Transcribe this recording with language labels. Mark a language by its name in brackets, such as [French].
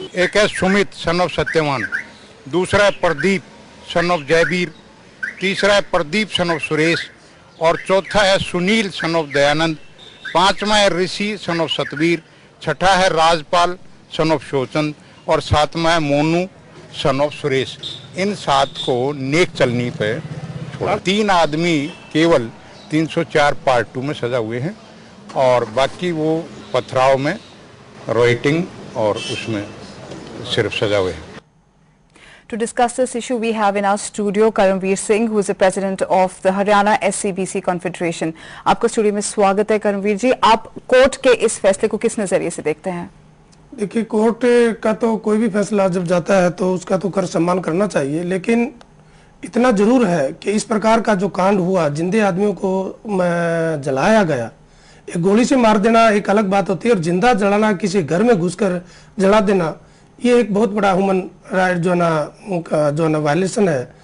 [Hindi] एक है Sumit son of Satyavan, दूसरा है प्रदीप सन ऑफ जयवीर, तीसरा है प्रदीप सन ऑफ सुरेश और चौथा है सुनील सन ऑफ दयानंद, पांचवा है ऋषि सन ऑफ सतवीर, छठा है राजपाल सन ऑफ शोचंद और सातवां है मोनू सन ऑफ सुरेश। इन 7 को नेक चलनी पे छोड़ा। 3 आदमी केवल 304 पार्ट 2 में सजा हुए हैं और बाकी वो पथराव में, राइटिंग और उसमें सिर्फ सजा हुए हैं। [English] To discuss this issue, we have in our studio Karamveer Singh, who is the president of the Haryana SCBC Confederation. [Hindi] आपका स्टूडियो में स्वागत है करमवीर जी। आप कोर्ट के इस फैसले को किस नजरिए से देखते हैं? देखिए, कोर्ट का तो कोई भी फैसला जब जाता है तो उसका तो कर सम्मान करना चाहिए, लेकिन इतना जरूर है कि इस प्रकार का जो कांड हुआ, जिंदे आदमियों को जलाया गया, एक गोली से मार देना एक अलग बात होती है और जिंदा जलाना, किसी घर में घुसकर जला देना, ये एक बहुत बड़ा ह्यूमन राइट जो ना वायलेशन है।